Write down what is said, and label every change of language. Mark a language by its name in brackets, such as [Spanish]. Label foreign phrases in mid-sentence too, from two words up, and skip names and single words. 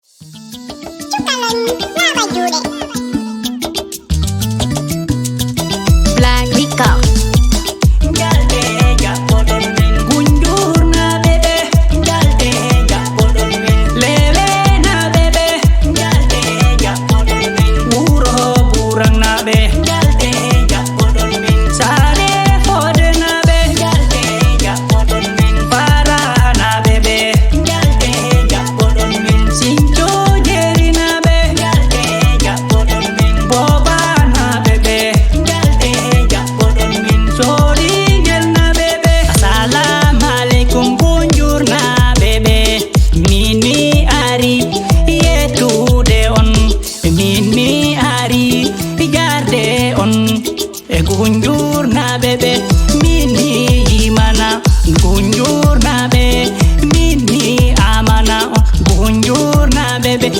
[Fula] Cukalon, Lava Jude. Black Rico. Njalde jaɓɓodon men. Gunjur na bebe. Njalde jaɓɓodon men. Lele na bebe. Njalde jaɓɓodon men. Wuro burang na be. Njalde jaɓɓodon men. Sare fode na be. Njalde jaɓɓodon men. Bara na bebe. Njalde jaɓɓodon men. Sinjo jeri na be. Njalde jaɓɓodon men. Boba na bebe. Njalde jaɓɓodon men. Sori ngel na bebe. [Arabic] Assalamu alaikum, [Fula] bonjour na bebe. Min mi ari yetude on. Min mi ari garde on. E gunjur na bebe. Min mi yimana. Gunjur na be. Min mi amana. Gunjur na bebe.